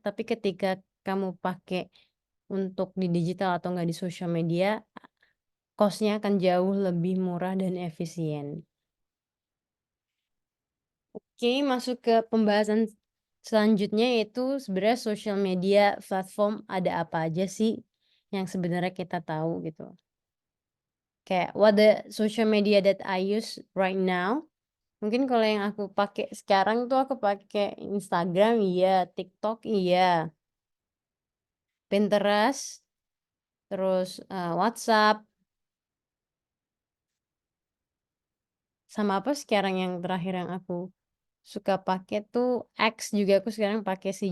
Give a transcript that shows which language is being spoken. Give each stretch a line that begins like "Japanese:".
Indonesian: Tapi ketika kamu pakai untuk di digital atau enggak di sosial media, cost-nya akan jauh lebih murah dan efisien. Oke, masuk ke pembahasan selanjutnya, yaitu sebenarnya social media platform ada apa aja sih yang sebenarnya kita tahu gitu.
English: Kayak what the social media that I use right now.
Indonesian: Mungkin kalau yang aku pakai sekarang tuh aku pakai Instagram iya, TikTok iya, Pinterest, terus, WhatsApp, sama apa sekarang yang terakhir yang aku suka pakai tuh X juga aku sekarang pakai sih.